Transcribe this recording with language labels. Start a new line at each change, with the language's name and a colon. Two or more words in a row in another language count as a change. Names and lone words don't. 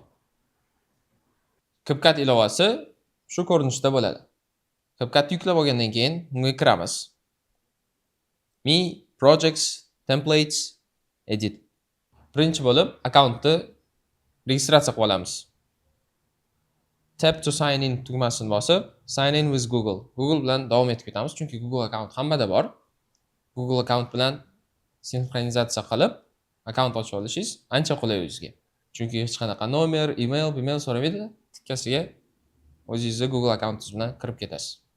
Uzbek: CapCut ilovasi shu ko'rinishda bo'ladi. CapCut yuklab olgandan keyin unga kiramiz.
English: Me, Projects, Templates, Edit.
Uzbek: Birinchi bo'lib akkauntni registratsiya qilib olamiz.
English: Tap to sign in
Uzbek: tugmasini bosib,
English: sign in with Google.
Uzbek: Google bilan davom etib ketamiz, chunki Google account hammada bor. Google account bilan sinxronizatsiya qilib, account ochib olishingiz ancha qulay o'zingizga. Chunki hech qanaqa nomer, email so'ramaydi. Tikkasiga o'zingizni Google accountingiz bilan kirib ketasiz.